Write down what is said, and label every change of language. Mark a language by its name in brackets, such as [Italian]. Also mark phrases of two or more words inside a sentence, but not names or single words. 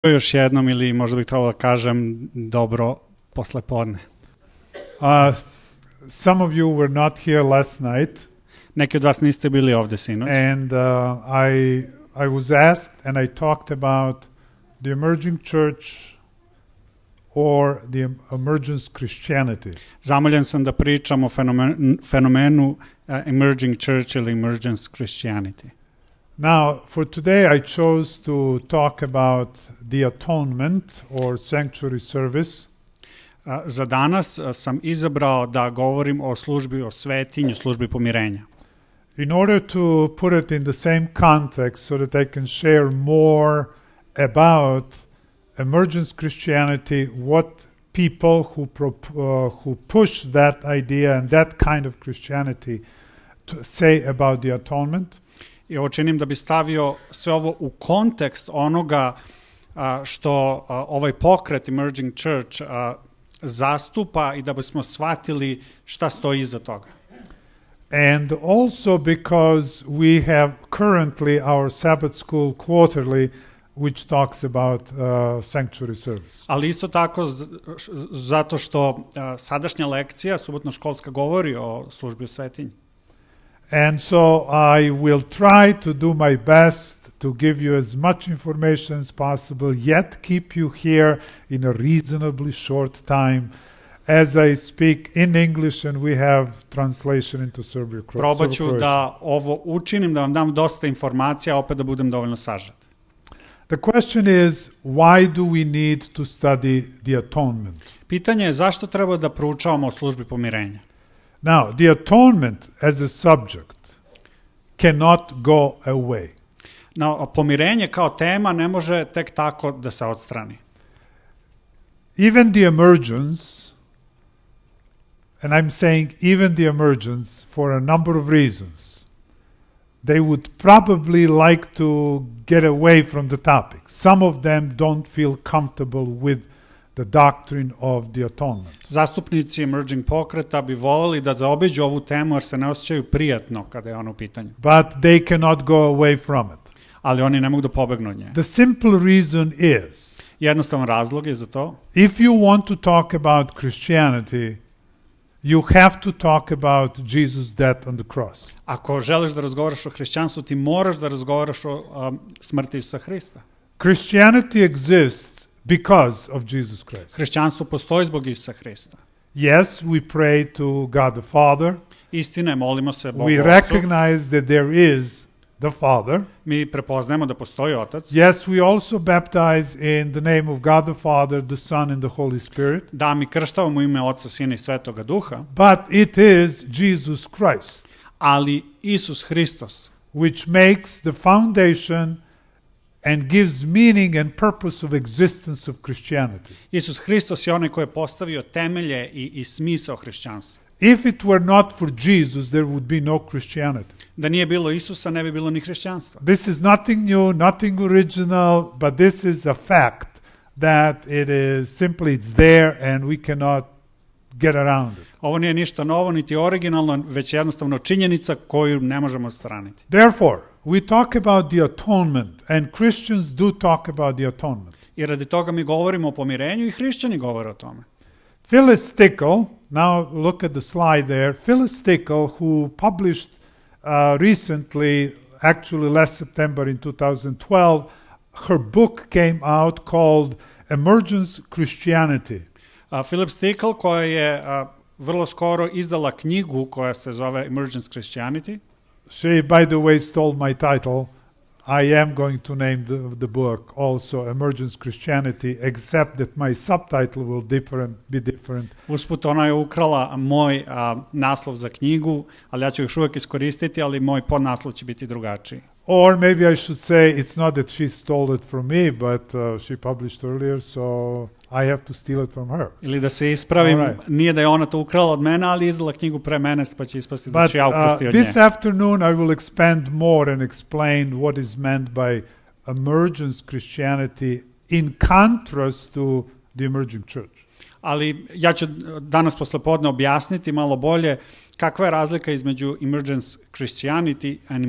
[Serbian] još jednom ili možda bih trebalo da kažem dobro poslepodne. [English] Some of you were not here last night. [Serbian] Neki od vas niste bili ovde sinoć. [English] And I was asked and I talked about the emerging church or the emergence Christianity. [Serbian] Zamoljen sam da pričam o fenomenu [English] emerging church [Serbian] ili [English] emergence Christianity. Now, for today I chose to talk about the atonement or sanctuary service. [Serbian] Za danas sam izabrao da govorim o službi, o svetinju, službi pomirenja. [English] In order to put it in the same context so that I can share more about emergence Christianity, what people who push that idea and that kind of Christianity to say about the atonement. [Serbian] I ovo činim da bi stavio sve ovo u kontekst onoga što ovaj pokret [English] Emerging Church [Serbian] zastupa i da bismo shvatili šta stoji iza toga. [English] And also because we have currently our Sabbath school quarterly which talks about sanctuary service. [Serbian] Ali isto tako zato što sadašnja lekcija, subotna školska, govori o službi u svetinji. [English] And so I will try to do my best to give you as much information as possible, yet keep you here in a reasonably short time as I speak in English and we have translation into Serbian. [Serbian] Probaću da ovo učinim, da vam dam dosta informacija, a opet da budem dovoljno sažet. [English] The question is, why do we need to study the atonement? [Serbian] Pitanje je zašto treba da proučavamo o službi pomirenja. [English] Now, the atonement as a subject cannot go away. [Serbian] No, pomirenje kao tema ne može tek tako da se odstrani. [English] Even the emergence, and I'm saying even the emergence for a number of reasons, they would probably like to get away from the topic. Some of them don't feel comfortable with the doctrine of the atonement. [Serbian] Zastupnici emerging pokreta bi voleli da zaobiđu ovu temu jer se ne osjećaju prijatno kada je ono u pitanju. [English] But they cannot go away from it. [Serbian] Ali oni ne mogu da pobegnu od nje. [English] The simple reason is, [Serbian] jednostavan razlog je za to. [English] If you want to talk about Christianity, you have to talk about Jesus' death on the cross. [Serbian] Ako želiš da razgovaraš o hrišćanstvu, ti moraš da razgovaraš o smrti Isusa Hrista. [English] Christianity exists because of Jesus Christ. [Serbian] Hrišćanstvo postoji zbog Isusa Hrista. [English] Yes, we pray to God the Father. [Serbian] Istina je, molimo se Bogu [English] We [Serbian] Ocu. [English] recognize that there is the Father. [Serbian] Mi prepoznajemo da postoji Otac. [English] Yes, we also baptize in the name of God the Father, the Son and the Holy Spirit. [Serbian] Da, mi krštavamo u ime Oca, Sina i Svetoga Duha. [English] But it is Jesus Christ. [Serbian] Ali Isus Hristos, [English] which makes the foundation and gives meaning and purpose of existence of Christianity. [Serbian] Isus Hristos je onaj koji je postavio temelje i smisao hrišćanstva. [English] If it were not for Jesus, there would be no Christianity. [Serbian] Da nije bilo Isusa, ne bi bilo ni hrišćanstva. [English] This is nothing new, nothing original, but this is a fact that it is simply it's there and we cannot get around it. [Serbian] Ovo nije ništa novo, niti originalno, već jednostavno činjenica koju ne možemo odstraniti. [English] Therefore, we talk about the atonement and Christians do talk about the atonement. [Serbian] I radi toga mi govorimo o pomirenju i hrišćani govore o tome. [English] Phyllis Tickle, now look at the slide there, Phyllis Tickle, who published recently, actually last September in 2012, her book came out called Emergence Christianity. [Serbian] Philip Stickle, koja je vrlo skoro izdala knjigu koja se zove Emergence Christianity. [English] She, by the way, stole my title. I am going to name the book also Emergence Christianity, except that my subtitle will be different. [Serbian] Usput ona je ukrala moj naslov za knjigu, ali ja ću još uvijek iskoristiti, ali moj podnaslov će biti drugačiji. [English] Or maybe I should say it's not that she stole it from me, but she published earlier, so I have to steal it from her. [Serbian] Ili da se ispravim, nije da je ona to ukrala od mene, ali izdala knjigu pre mene, pa će ispasti da ću ja ukrasti od nje. [English] This afternoon I will expand more and explain what is meant by emergence Christianity in contrast to the emerging church. [Serbian] Ali ja ću danas poslepodne objasniti malo bolje kakva je razlika između [English] emergence Christianity and emergent church.